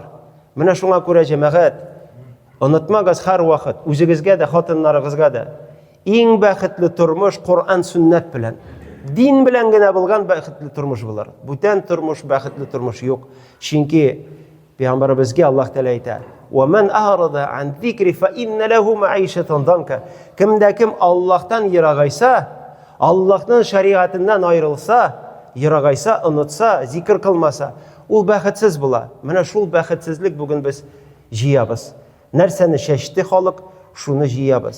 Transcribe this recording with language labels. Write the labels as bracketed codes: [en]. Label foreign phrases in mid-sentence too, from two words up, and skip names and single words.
[tt] Менә шуңа күрә җәмәгать, онытмагыз һәр вакыт, үзегезгә дә, хатыннарыгызга да, иң бәхетле тормыш Коръан сүннәт белән, дин белән генә булган бәхетле тормыш булыр. Бүтән тормыш бәхетле тормыш юк. Чөнки Пәйгамбәребезгә Аллаһ Тәала әйтә: [ar] "ومن أعرض عن ذكري فإن له معيشة ضنكا." [tt] Кемдә кем Аллаһтан ерагайса, Аллаһның шариғатыннан аерылса, ерагайса, онытса, зикр кылмаса, ул бәхетсез була. Менә шул бәхетсезлек бүген без җыябыз. Нәрсәне шәште халык, шуны җыябыз.